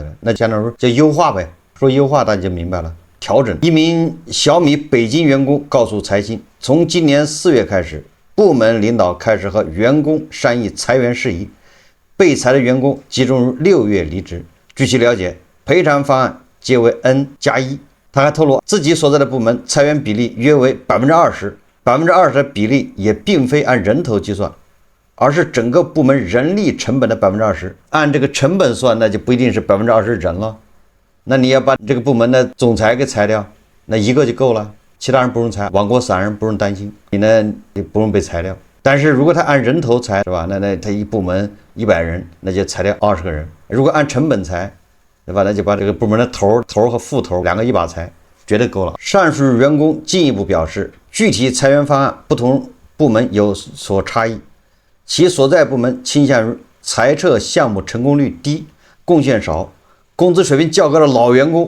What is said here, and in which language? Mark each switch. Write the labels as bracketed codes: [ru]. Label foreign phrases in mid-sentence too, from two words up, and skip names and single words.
[zh] 那相當於就優化唄，說優化大家就明白了。調整。一名小米北京員工告訴財新，從今年4月開始，部門領導開始和員工商議裁員事宜，被裁的員工集中於6月離職。據其了解，賠償方案皆為 N+1。他還透露，自己所在的部門裁員比例約為20%，20%的比例也並非按人頭計算，而是整個部門人力成本的20%。按這個成本算，那就不一定是20%人了。那你要把這個部門的總裁給裁掉，那一個就夠了，其他人不用裁，網過散人不用擔心，你呢也不用被裁掉。但是如果他按人頭裁，是吧？那他一部门100人，那就裁掉20個人。如果按成本裁，对吧？那就把這個部門的頭和副頭兩個一把裁，絕對夠了。上述員工進一步表示，具體裁員方案不同部門有所差異，其所在部門傾向於裁撤項目成功率低、貢獻少、工資水平較高的老員工。